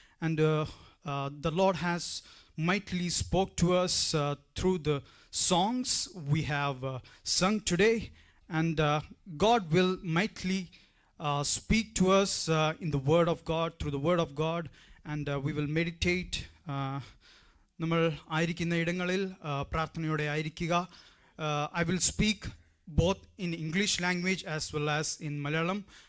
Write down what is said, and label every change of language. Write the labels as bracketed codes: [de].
[en] And the Lord has mightily spoke to us through the songs we have sung today, and God will mightily speak to us in the word of God, through the word of God, and we will meditate. [ml] നമ്മൾ ആയിരിക്കുന്ന ഇടങ്ങളിൽ പ്രാർത്ഥനയോടെ ആയിരിക്കുക. [en] I will speak both in English language as well as in Malayalam.